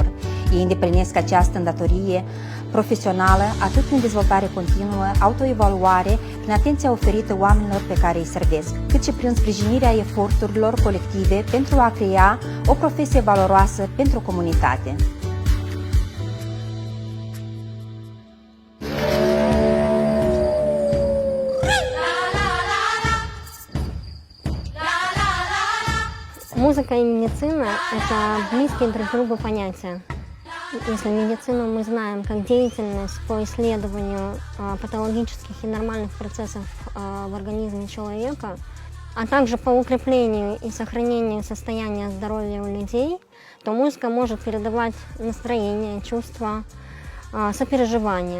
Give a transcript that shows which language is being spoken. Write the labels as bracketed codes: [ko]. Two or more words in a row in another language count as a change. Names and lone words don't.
[ro] Ei îndeplinesc această îndatorie profesională atât prin dezvoltare continuă, autoevaluare, prin atenția oferită oamenilor pe care îi servesc, cât și prin sprijinirea eforturilor colective pentru a crea o profesie valoroasă pentru comunitate. [ru] Музыка и медицина – это близкие друг другу понятия. Если медицину мы знаем как деятельность по исследованию патологических и нормальных процессов в организме человека, а также по укреплению и сохранению состояния здоровья у людей, то музыка может передавать настроение, чувства, сопереживание.